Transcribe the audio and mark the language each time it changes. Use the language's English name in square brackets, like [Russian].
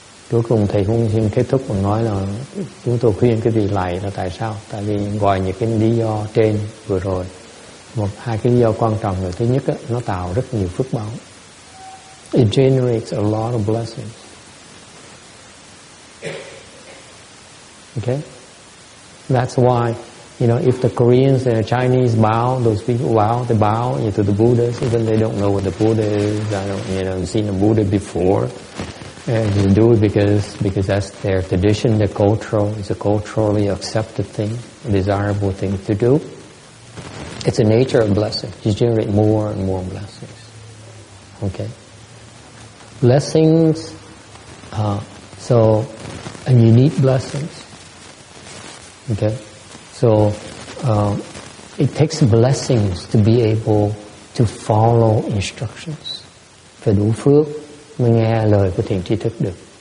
[Vietnamese] Cuối cùng thầy cũng xin kết thúc bằng nói là chúng tôi khuyên cái vị lạy là tại sao? Tại vì ngoài những cái lý do trên vừa rồi, hai cái lý do quan trọng là thứ nhất á, nó tạo rất nhiều phước báo. [English] It generates a lot of blessings. Okay? That's why, if the Koreans and the Chinese bow, those people bow, they bow to the Buddhas, even they don't know what the Buddha is. I don't, seen a Buddha before. And they do it because that's their tradition, their cultural, it's a culturally accepted thing, a desirable thing to do. It's the nature of blessing. You generate more and more blessings. Okay? Blessings, and you need blessings. Okay? So, it takes blessings to be able to follow instructions. [Vietnamese] Phải đủ phước mới nghe lời của thiện tri thức được.